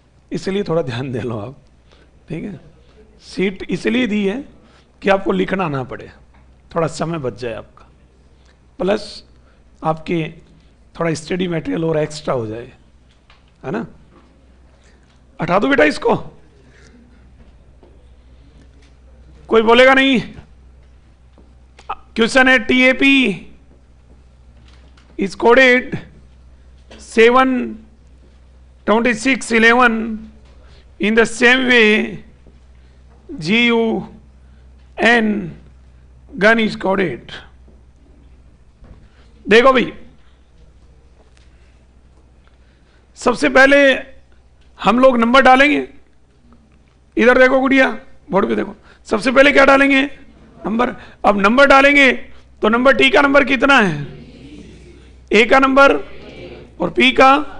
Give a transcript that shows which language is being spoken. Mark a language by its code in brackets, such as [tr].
[hi] इसलिए थोड़ा ध्यान दे लो आप, ठीक है। सीट इसलिए दी है कि आपको लिखना ना पड़े, थोड़ा समय बच जाए आपका, प्लस आपके थोड़ा स्टडी मटेरियल और एक्स्ट्रा हो जाए, है ना। हटा दो बेटा इसको, कोई बोलेगा नहीं। क्वेश्चन है [en] TAP is coded 72611 in the same way GUN gun is coded। [hi] देखो भाई, सबसे पहले हम लोग नंबर डालेंगे। इधर देखो गुड़िया, बोर्ड पे देखो, सबसे पहले क्या डालेंगे? नंबर। अब नंबर डालेंगे तो नंबर टी का नंबर कितना है? ए का नंबर और पी का।